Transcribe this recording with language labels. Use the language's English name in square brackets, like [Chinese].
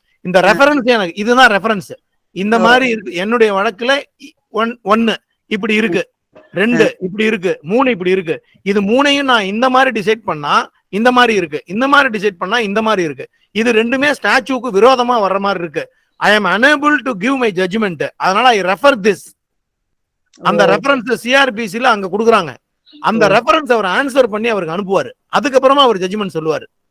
[Tamil] இந்த ரெஃபரன்ஸ் எனக்கு இதுதான் ரெஃபரன்ஸ். இந்த மாதிரி இருக்கு என்னுடைய வழக்குல 1 இப்படி இருக்கு, 2 இப்படி இருக்கு, 3 இப்படி இருக்கு, இது 3ஐயும் நான் இந்த மாதிரி டிசைட் பண்ணா இந்த மாதிரி இருக்கு, இந்த மாதிரி டிசைட் பண்ணா இந்த மாதிரி இருக்கு, இது ரெண்டுமே ஸ்டாச்சுக்கு விரோதமா வர்ற மாதிரி இருக்கு. [English] I am unable to give my judgment, [Tamil] அதனால [English] I refer this. [Tamil] அந்த ரெஃபரன்ஸ் சிஆர்பிசில அங்க கொடுக்குறாங்க. அந்த ரெஃபரன்ஸ் அவர் ஆன்சர் பண்ணி அவருக்கு அனுப்புவாரு. அதுக்கப்புறமா அவர் ஜட்ஜ்மெண்ட் சொல்லுவாரு.